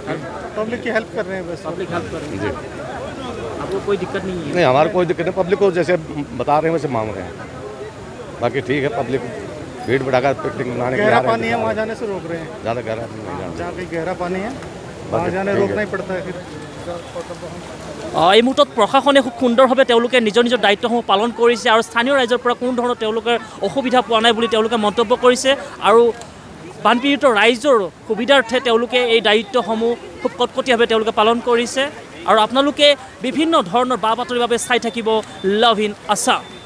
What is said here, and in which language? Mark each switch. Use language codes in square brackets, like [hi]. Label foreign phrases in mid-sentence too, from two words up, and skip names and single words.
[hi] पब्लिक की हेल्प कर रहे हैं बस पब्लिक हेल्प कर रहे हैं जी आपको कोई दिक्कत नहीं है नहीं हमारा कोई दिक्कत नहीं पब्लिक को जैसे बता रहे हैं वैसे मांग रहे हैं बाकी ठीक है, पब्लिक भीड़ भड़ाका पिकनिक मनाने के लिए गहरा आ रहे पानी है हैं। वहाँ जाने से रोक रहे हैं। ज़्यादा गहरा नहीं जाना। जहाँ कहीं गहरा पानी है वहाँ बाकी जाने ठीक रोकना है। ही पड़ता है फिर। [as] এই মুহূৰ্তত প্ৰশাসনে খুব সুন্দৰভাৱে তেওঁলোকে নিজৰ নিজৰ দায়িত্বসমূহ পালন কৰিছে আৰু স্থানীয় ৰাইজৰ পৰা কোনো ধৰণৰ তেওঁলোকে অসুবিধা পোৱা নাই বুলি তেওঁলোকে মন্তব্য কৰিছে আৰু বানপীড়িত ৰাইজৰ সুবিধাৰ্থে তেওঁলোকে এই দায়িত্বসমূহ খুব কটকটীয়াভাৱে তেওঁলোকে পালন কৰিছে আৰু আপোনালোকে বিভিন্ন ধৰণৰ বা বাতৰিৰ বাবে চাই থাকিব লাভ ইন আছাম।